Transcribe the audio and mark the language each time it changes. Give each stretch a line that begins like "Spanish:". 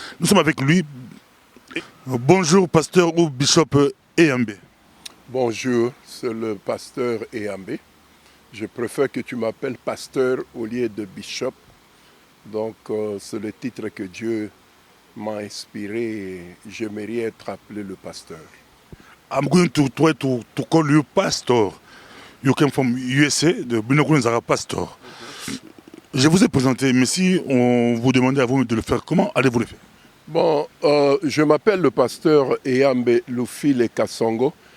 French: Nous sommes avec lui. Bonjour, pasteur ou bishop Eyambe. Bonjour, c'est le pasteur Eyambe. Je préfère que tu m'appelles pasteur au lieu de bishop. Donc c'est le titre que Dieu m'a inspiré. J'aimerais être appelé le pasteur.
English: I'm going to try to call you pastor. You came from USA, de Binokunzara pastor.
French: Je vous ai présenté, mais si on vous demandait à vous de le faire, comment allez-vous le faire? Bon, je m'appelle le pasteur Eyambe Lufile Kasongo.